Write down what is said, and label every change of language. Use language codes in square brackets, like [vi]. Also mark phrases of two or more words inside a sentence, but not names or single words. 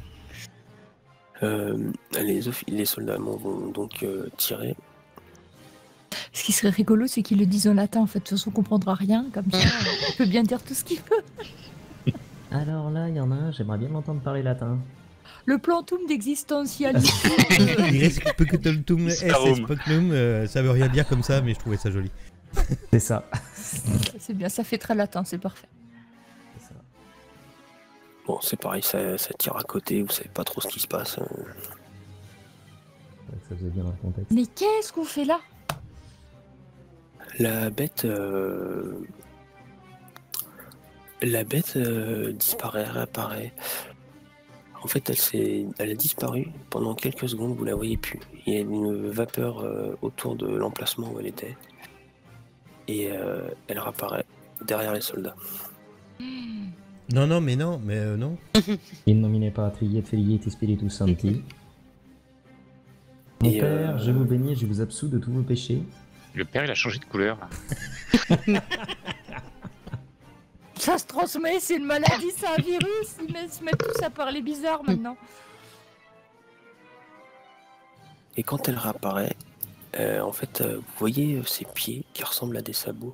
[fr] Les soldats allemands vont donc tirer. Ce qui serait rigolo, c'est qu'ils le disent en latin, en fait, de toute façon, on comprendra rien, comme ça, il peut bien dire tout ce qu'il veut. Alors là, il y en a un, j'aimerais bien l'entendre parler latin. Le plantum d'existentialisme. Respecultum est Starum. specnum, ça veut rien dire comme ça, mais je trouvais ça joli. C'est ça. C'est bien, ça fait très latin, c'est parfait. C'est ça. Bon, c'est pareil, ça tire à côté, vous savez pas trop ce qui se passe. Ouais, ça faisait bien dans le contexte. Mais qu'est-ce qu'on fait là? La bête disparaît, réapparaît. En fait, elle a disparu pendant quelques secondes, vous la voyez plus. Il y a une vapeur autour de l'emplacement où elle était. Et elle réapparaît derrière les soldats. Non, non. [la] In nomine Patri et Filii et Spiritus Sancti. [fr] Mon Et, père, je vous bénis et je vous absous de tous vos péchés. Le père, il a changé de couleur. Là. Ça se transmet, c'est une maladie, c'est un virus. Ils se mettent tous à parler bizarre maintenant. Et quand elle réapparaît, en fait, vous voyez ses pieds qui ressemblent à des sabots.